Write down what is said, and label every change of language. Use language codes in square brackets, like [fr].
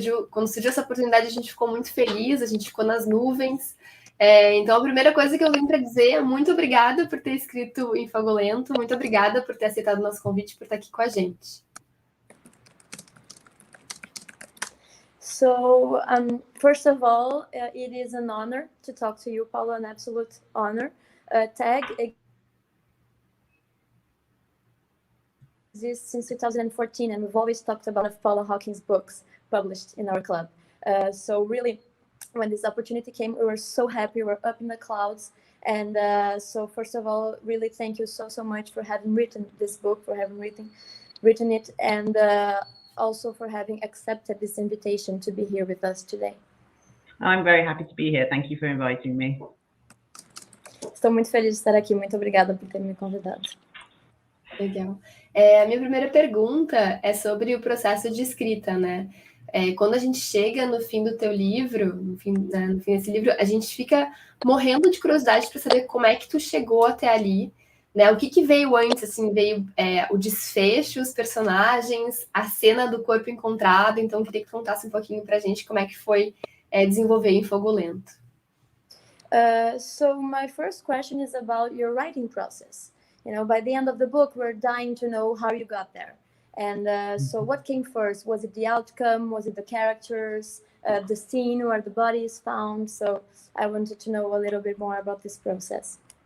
[pt] Quando surgiu essa oportunidade, a gente ficou muito feliz, a gente ficou nas nuvens. Então, a primeira coisa que eu vim para dizer é muito obrigada por ter escrito em Fogo Lento, muito obrigada por ter aceitado o nosso convite, por estar aqui com a gente. [en] So, first of all, it is an honor to talk to you, Paula, an absolute honor. TAG exists since 2014, and we've always talked about Paula Hawkins' books published in our club. So really, when this opportunity came, we were so happy, we were up in the clouds. And so first of all, really thank you so much for having written this book, for having written it, and also for having accepted this invitation to be here with us today. I'm very happy to be here. Thank you for inviting me. [pt] Estou muito feliz de estar aqui. Muito obrigada por ter me convidado. Legal. A minha primeira pergunta é sobre o processo de escrita, né? Quando a gente chega no fim do teu livro, no fim desse livro, a gente fica morrendo de curiosidade para saber como é que tu chegou até ali, né? O que veio antes, assim, veio o desfecho, os personagens, a cena do corpo encontrado. Então, eu queria que tu contasse um pouquinho para a gente como é que foi desenvolver em Fogo Lento. [en] So my first question is about your writing process. You know, by the end of the book, we're dying to know how you got there. And so what came first? Was it the outcome? Was it the characters? The scene where the body is found? So I wanted to know a little bit more about this process.